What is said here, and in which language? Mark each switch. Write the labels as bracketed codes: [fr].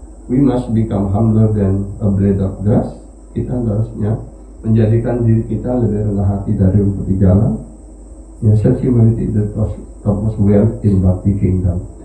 [en] We must become humbler than a blade of grass. [id] Kita harusnya menjadikan diri kita lebih rendah hati dari rumput di jalan. [en] Ya, such humility is the topmost wealth in Bhakti kingdom.